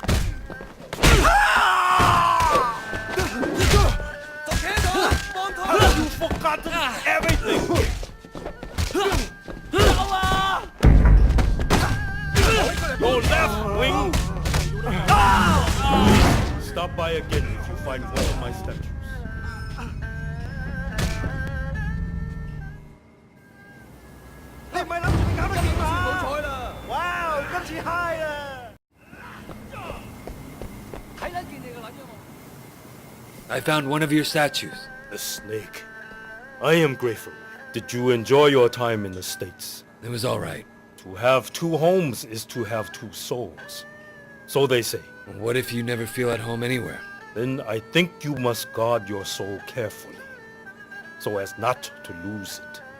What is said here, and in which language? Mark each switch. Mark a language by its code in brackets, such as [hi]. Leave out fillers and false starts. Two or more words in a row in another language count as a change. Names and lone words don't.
[en] Have you forgotten everything? Your left wing! Stop by again if you find one of my statues. [yue] 你唔係諗住你搞得掂嘛？好彩啦！哇，今次 high 啦！睇撚見你個撚 [en] I found one of your statues. The snake. I am grateful. Did you enjoy your time in the States? It was all right. To have two homes is to have two souls. So they say. What if you never feel at home anywhere? Then I think you must guard your soul carefully, so as not to lose it.